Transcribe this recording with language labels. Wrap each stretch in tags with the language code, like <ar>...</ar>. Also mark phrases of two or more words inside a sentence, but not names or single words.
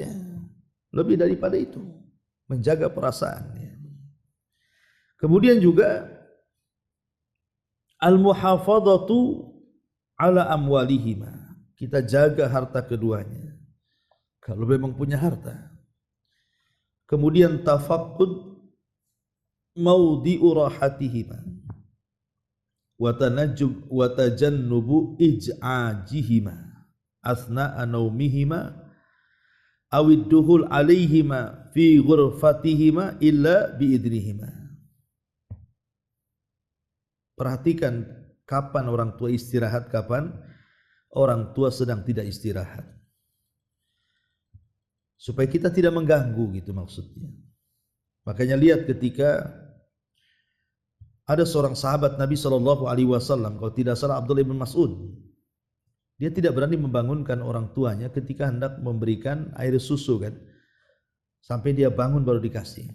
<id>Lebih daripada itu, menjaga perasaannya. Kemudian juga</id> <ar>المحافظة على أموالهما,</ar> <id>kita jaga harta keduanya kalau memang punya harta.</id> <ar>Kemudian تفقد مواضع راحتهما وتنجب وتجنب إزعاجهما أثناء نومهما أو الدخول عليهما في غرفتهما إلا بإذنهما.</ar> <id>Perhatikan kapan orang tua istirahat, kapan orang tua sedang tidak istirahat, supaya kita tidak mengganggu gitu maksudnya. Makanya lihat ketika ada seorang sahabat Nabi SAW, kalau tidak salah Abdullah bin Mas'ud, dia tidak berani membangunkan orang tuanya ketika hendak memberikan air susu kan, sampai dia bangun baru dikasih.</id>